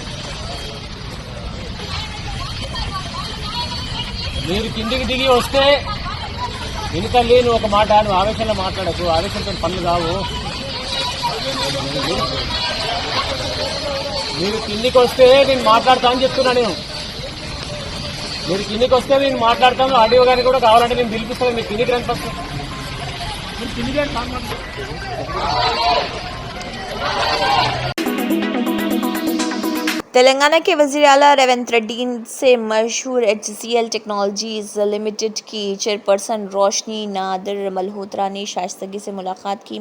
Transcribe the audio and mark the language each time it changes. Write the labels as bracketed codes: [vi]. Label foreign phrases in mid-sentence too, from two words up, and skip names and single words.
[te] మీరు కిందికి దిగి వస్తే వెనుకల్లి నువ్వు ఒక మాట, నువ్వు ఆవేశంలో మాట్లాడకు, ఆవేశంతో పనులు కావు. మీరు కిందికి వస్తే నేను మాట్లాడతా అని చెప్తున్నా. మీరు కిందికి వస్తే నేను మాట్లాడతాను. ఆడియో గారికి కూడా కావాలంటే నేను పిలిపిస్తాను. మీరు కిందికి రండి ఫస్ట్. మీరు కిందికి రండి. [ur] تلنگانہ کے وزیر اعلیٰ ریونت ریڈی سے مشہور HCL ٹیکنالوجیز لمیٹڈ کی چیئرپرسن روشنی نادر ملہوترا نے شائستگی سے ملاقات کی۔